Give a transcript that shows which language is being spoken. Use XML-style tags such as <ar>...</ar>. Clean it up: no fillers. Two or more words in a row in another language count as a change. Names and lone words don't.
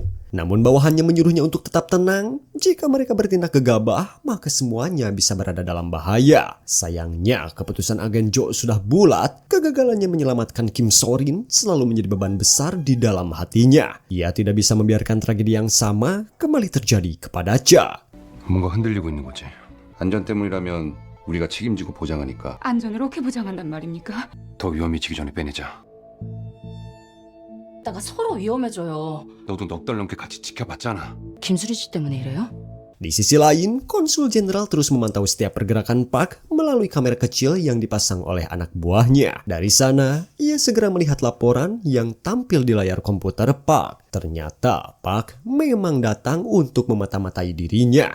<id>Namun bawahannya menyuruhnya untuk tetap tenang. Jika mereka bertindak gegabah, maka semuanya bisa berada dalam bahaya. Sayangnya, keputusan agen Jo sudah bulat. Kegagalannya menyelamatkan Kim So-rin selalu menjadi beban besar di dalam hatinya. Ia tidak bisa membiarkan tragedi yang sama kembali terjadi kepada Cha.</id> <ko>뭔가 흔들리고 있는 거지. 안전 때문이라면 우리가 책임지고 보장하니까 안전을 어떻게 보장한단 말입니까? 더 위험해지기 전에 빼내자. 다가 서로 위험해져요. 너도 넉 달 넘게 같이 지켜봤잖아. 김수리 씨 때문에 이래요?</ko> <id>Di sisi lain, Konsul Jenderal terus memantau setiap pergerakan Park melalui kamera kecil yang dipasang oleh anak buahnya. Dari sana, ia segera melihat laporan yang tampil di layar komputer Park. Ternyata Park memang datang untuk memata-matai dirinya.</id>